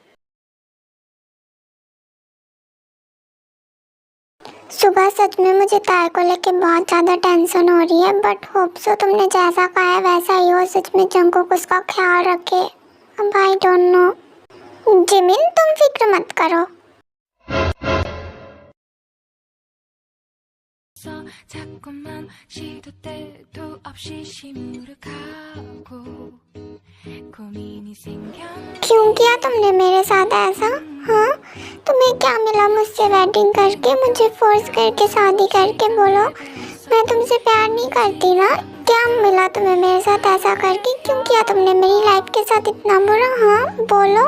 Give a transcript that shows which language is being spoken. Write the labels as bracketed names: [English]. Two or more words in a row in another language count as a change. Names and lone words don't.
[Hindi] सुबह सच में मुझे ताई को लेके बहुत ज़्यादा टेंशन हो रही है, [English] but hope so [Hindi] तुमने जैसा कहा है वैसा ही हो, सच में जंगकुक उसका ख्याल रखे। अब [English] I don't know. [Hindi] जिमिन, तुम फिक्र मत करो। [Korean] 자꾸만 시도 때도 없이 시무룩하고 고민이 생겼네. [Hindi] क्यों किया तुमने मेरे साथ ऐसा? हाँ, तुम्हें क्या मिला मुझसे वेडिंग करके, मुझे फोर्स करके शादी करके? बोलो, मैं तुमसे प्यार नहीं करती ना? क्या मिला तुम्हें मेरे साथ ऐसा करके? क्यों किया तुमने मेरी लाइफ के साथ इतना बुरा? हाँ बोलो।